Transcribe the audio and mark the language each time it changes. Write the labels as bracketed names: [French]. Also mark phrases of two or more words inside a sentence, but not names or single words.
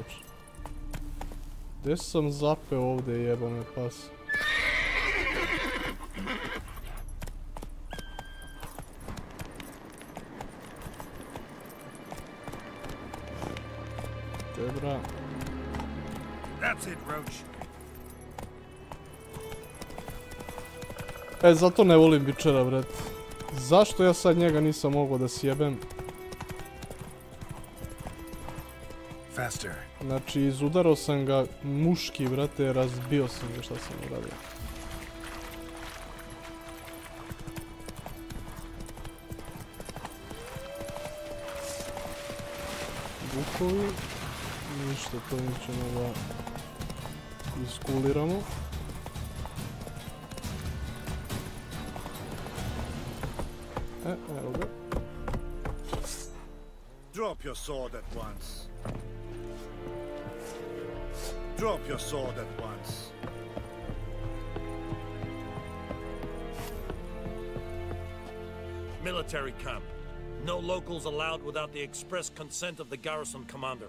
[Serbian] Gdje sam zapeo ovdje, jebome pas? Debra. [English] That's it, Roach. [Serbian] Zato ne volim bičera, bret. Zašto ja sad njega nisam mogao da sjebem? [English] Faster. [Serbian] Znači, izudarao sam ga muški, brate, razbio sam ga, šta sam uradio. Bukovi. Ništa, to mi ćemo da iskuliramo. Evo ga. [English] Drop your sword at once. Drop your sword at once. Military camp. No locals allowed without the express consent of the garrison commander.